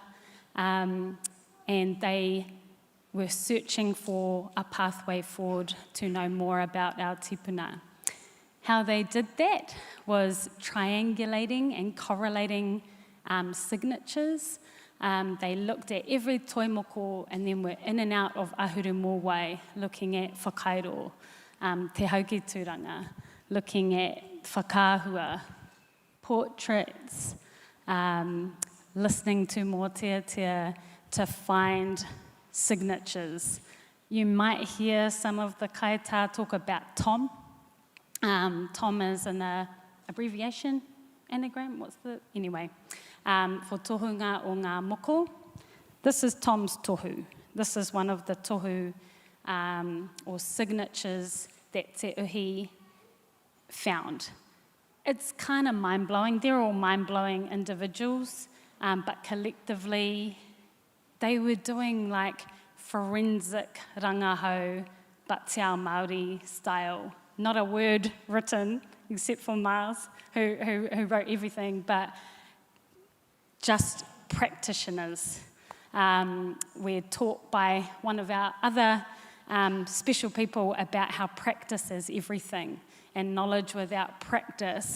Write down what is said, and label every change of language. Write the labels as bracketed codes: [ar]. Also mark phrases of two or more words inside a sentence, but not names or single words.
[en] And they were searching for a pathway forward to know more about our tipuna. How they did that was triangulating and correlating signatures. They looked at every toimoko and then were in and out of Ahuru Mōwai, looking at whakairo, [mi] te haukituranga, [en] looking at whakāhua, portraits, listening to mōteatea to find signatures. You might hear some of the kaitā talk about Tom. Tom is an abbreviation, anagram, anyway, for [mi] tohunga o ngā moko. [en] This is Tom's tohu. This is one of the tohu or signatures that Te Uhi found. It's kind of mind-blowing. They're all mind-blowing individuals, but collectively, they were doing like forensic rangahau, but [mi] te ao Māori [en] style. Not a word written, except for Miles, who wrote everything, but just practitioners. We're taught by one of our other special people about how practice is everything, and knowledge without practice.